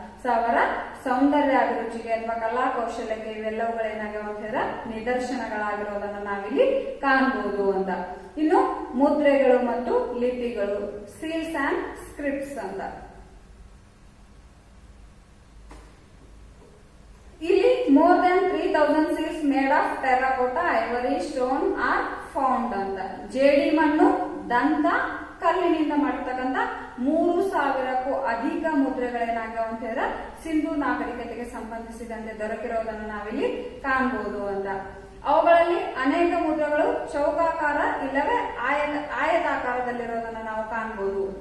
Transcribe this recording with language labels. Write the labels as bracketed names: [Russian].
[Kannada] So ಅವರ ಸೌಂದರ್ಯ ಅಭಿರುಚಿಗೆ ಅಥವಾ ಕಲಾ ಕೌಶಲ್ಯಕ್ಕೆ ಇವೆಲ್ಲವುಗಳೇನಾಗ್ಯಾವ ಅಂತ ಹೇಳಿದ್ರೆ ನಿದರ್ಶನಗಳಾಗಿರೋದನ್ನ ನಾವಿಲ್ಲಿ ಕಾಣಬಹುದು ಅಂತ. ಇನ್ನು ಮುದ್ರೆಗಳು ಮತ್ತು ಲಿಪಿಗಳು, [English] seals and scripts [Kannada] ಅಂತ. ಇಲ್ಲಿ [English] more than 3000 seals made of terracotta, ivory, stone are found [Kannada] ಅಂತ. ಜೇಡಿ ಮಣ್ಣು, ದಂತ, ಕಲ್ಲಿನಿಂದ ಮಾಡಿರ್ತಕ್ಕಂಥ 3000ಕ್ಕೂ ಅಧಿಕ ಮುದ್ರೆಗಳೇನಾಗ್ಯಾವ ಅಂತ ಹೇಳಿದ್ರೆ ಸಿಂಧು ನಾಗರಿಕತೆಗೆ ಸಂಬಂಧಿಸಿದಂತೆ ದೊರಕಿರೋದನ್ನು ನಾವಿಲ್ಲಿ ಕಾಣಬಹುದು ಅಂತ. ಅವುಗಳಲ್ಲಿ ಅನೇಕ ಮುದ್ರೆಗಳು ಚೌಕಾಕಾರ ಇಲ್ಲವೇ ಆಯತಾಕಾರದಲ್ಲಿರೋದನ್ನ ನಾವು ಕಾಣಬಹುದು.